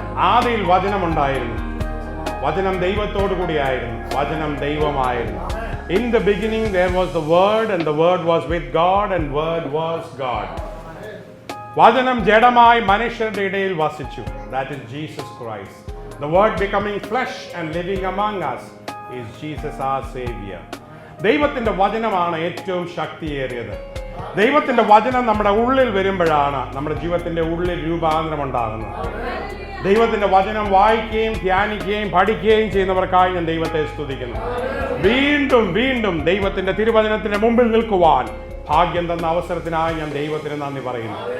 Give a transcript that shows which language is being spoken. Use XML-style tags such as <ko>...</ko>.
<ml>ആദിയിൽ വചനമുണ്ടായിരുന്നു, വചനം ദൈവത്തോടു കൂടിയായിരുന്നു, വചനം ദൈവമായിരുന്നു.</ml> <en>In the beginning there was the word and the word was with God and word was God.</en> <ml>വചനം ജഡമായി മനുഷ്യരുടെ ഇടയിൽ വസിച്ചു.</ml> <en>That is Jesus Christ. The word becoming flesh and living among us is Jesus our Savior.</en> <ml>ദൈവത്തിന്റെ വചനമാണ് ഏറ്റവും ശക്തിയേറിയത്. ദൈവത്തിന്റെ വചനം നമ്മുടെ ഉള്ളിൽ വരുമ്പോഴാണ് നമ്മുടെ ജീവിതത്തിന്റെ ഉള്ളിൽ രൂപാന്തരം ഉണ്ടാകുന്നത്. ദൈവത്തിന്റെ വചനം വായിക്കുകയും ധ്യാനിക്കുകയും പഠിക്കുകയും ചെയ്യുന്നവർക്കായി ഞാൻ ദൈവത്തെ സ്തുതിക്കുന്നു. വീണ്ടും വീണ്ടും ദൈവത്തിന്റെ തിരുവചനത്തിന്റെ മുമ്പിൽ നിൽക്കുവാൻ ഭാഗ്യം തന്ന അവസരത്തിനായി ഞാൻ ദൈവത്തിന് നന്ദി പറയുന്നു.</ml>